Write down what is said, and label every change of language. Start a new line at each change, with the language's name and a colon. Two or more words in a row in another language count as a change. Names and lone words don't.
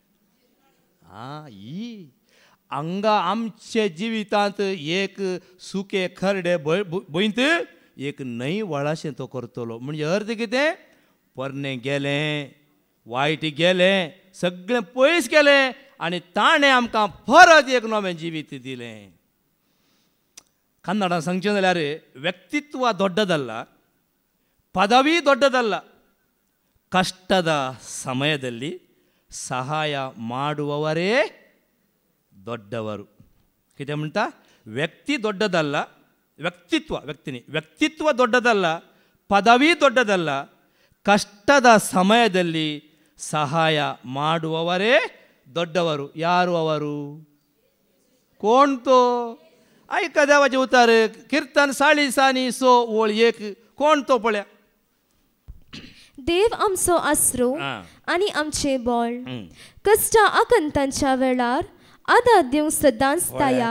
Konkani: ही हांगा आमचे जिवितांत एक सुके खरडे भुंयत एक न्हंय वळाशें तो करतलो. म्हणजे अर्थ कितें? परने गेलें, वायट गेलें, सगळें पयस गेलें आनी ताणें आमकां परत एक नवें जिवीत दिलें. कन्नडांत सांगचें जाल्यार
Kannada: ವ್ಯಕ್ತಿತ್ವ ದೊಡ್ಡದಲ್ಲ, ಪದವಿ ದೊಡ್ಡದಲ್ಲ, ಕಷ್ಟದ ಸಮಯದಲ್ಲಿ ಸಹಾಯ ಮಾಡುವವರೇ ದೊಡ್ಡವರು.
Konkani: कितें म्हणटा?
Kannada: ವ್ಯಕ್ತಿ ದೊಡ್ಡದಲ್ಲ, ವ್ಯಕ್ತಿತ್ವ ದೊಡ್ಡದಲ್ಲ, ಪದವಿ ದೊಡ್ಡದಲ್ಲ, ಕಷ್ಟದ ಸಮಯದಲ್ಲಿ ಸಹಾಯ ಮಾಡುವವರೇ ದೊಡ್ಡವರು. ಯಾರು ಅವರು?
Konkani: कोण तो? ऐका देवाचे उतार. कीर्तन 40 ओळ 1. कोण तो पळया? देव आमचो आसरो आनी आमचे बळ. कश्टां आकांतांच्या वेळार आदार दिवंक सदांच तयार.